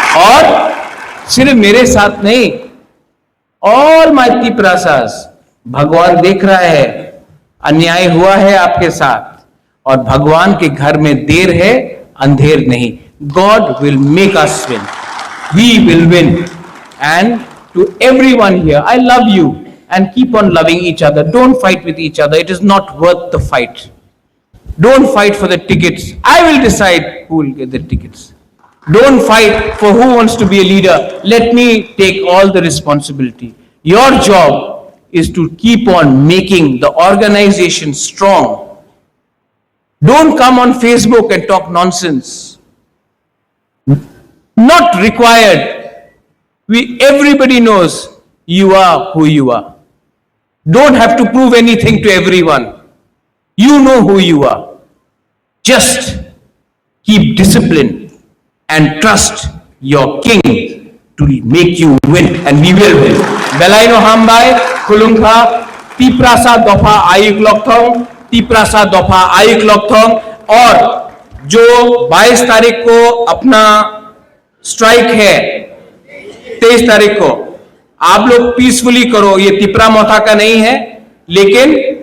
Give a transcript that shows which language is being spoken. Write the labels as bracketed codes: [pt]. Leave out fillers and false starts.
[hi] और सिर्फ मेरे साथ नहीं, [en] all my [hi] तिपरासास, भगवान देख रहा है, अन्याय हुआ है आपके साथ, और भगवान के घर में देर है, अंधेर नहीं। [en] God will make us win, we will win. And to everyone here, I love you, and keep on loving each other. Don't fight with each other, it is not worth the fight. Don't fight for the tickets, I will decide who will get the tickets. Don't fight for who wants to be a leader, let me take all the responsibility. Your job is to keep on making the organization strong. Don't come on Facebook and talk nonsense, not required. Everybody knows you are who you are. Don't have to prove anything to everyone. You know who you are. Just keep discipline and trust your king to make you win, and we will win. [trp] Belaino Hambai, Kulungha, Tiprasa Dofa Ayuk Lokthong, [hi] Tiprasa Dofa Ayuk Lokthong, और जो 22 तारीख को अपना strike है, 23 तारीख को आप लोग पीसफुली करो। ये तिपरा मोथा का नहीं है, लेकिन